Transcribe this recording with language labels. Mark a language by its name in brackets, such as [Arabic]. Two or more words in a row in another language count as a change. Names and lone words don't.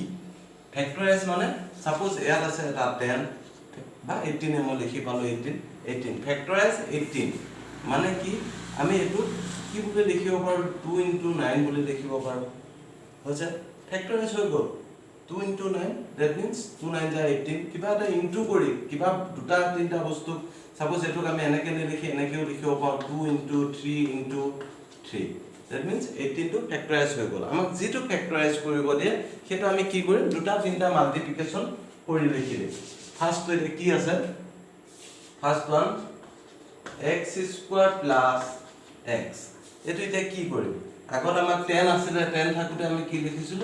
[Assamese] ফেক্টৰাইজ মানে সাপোজ ইয়াত আছে এটা 10 বা 18 মই লিখি পালোঁ 18 ফেক্টৰাইজ 18 মানে কি? আমি এইটো কি বুলি লিখিব পাৰোঁ? 2 × 9 বুলি লিখিব পাৰোঁ। হৈছে ফেক্টৰাইজ হৈ গ'ল 2 × 9, [English] that means 2 9 = 18। [Assamese] কিবা এটা ইনটু কৰি কিবা দুটা তিনিটা বস্তু সাপোজ এইটোক আমি এনেকৈ নিলিখি এনেকৈও লিখিব পাৰোঁ 2 × 3 × 3, [English] that means [Assamese] 18 টো ফেক্টৰাইজ হৈ গ'ল। আমাক যিটো ফেক্টৰাইজ কৰিব দিয়ে সেইটো আমি কি কৰিম? দুটা তিনিটা মাল্টিপ্লিকেশ্যন কৰি লিখি দিম। ফাৰ্ষ্টটো এতিয়া কি আছে? [English] first one [Assamese] x² + x। এইটো এতিয়া কি কৰিম? আগত আমাক 10 আছিলে, 10 থাকোঁতে আমি কি লিখিছিলোঁ?